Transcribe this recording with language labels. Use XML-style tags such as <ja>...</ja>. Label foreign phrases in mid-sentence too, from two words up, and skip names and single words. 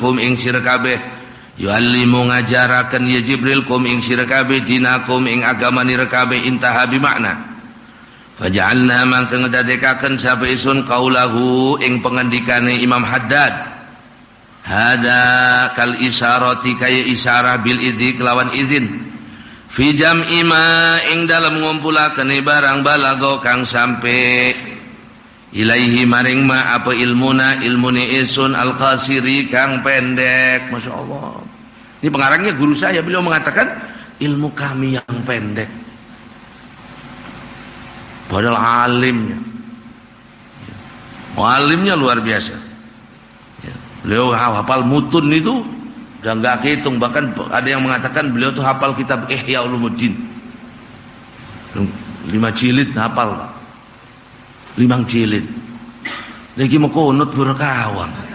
<jv>kum ing sira kabeh yuallimu ngajaraken ya Jibril kum ing sira kabeh dinakum ing agama nira kabeh</jv> <ar>intaha bi makna faj'alna</ar> <jv>mangka ngedadekaken sapa isun qaulahu ing pengendikane Imam Haddad</jv> <ar>hada kal isyarati</ar> <jv>kaya isyarah</jv> <ar>bil idzi</ar> <jv>kelawan izin</jv> <ar>fi jam'i ma</ar> <jv>ing dalam ngumpulaken barang balago kang sampai ilaihi maring ma apa ilmuna ilmune isun</jv> <ar>al qasiri</ar> <jv>kang pendek.</jv> <ar>Masya Allah,</ar> <id>ini pengarangnya guru saya, beliau mengatakan ilmu kami yang pendek padahal alimnya luar biasa. Beliau hafal mutun itu udah nggak kehitung, bahkan ada yang mengatakan beliau tuh hafal kitab Ihya Ulumuddin 5 jilid hafal, 5 jilid lagi mau kunut berkawang.</id>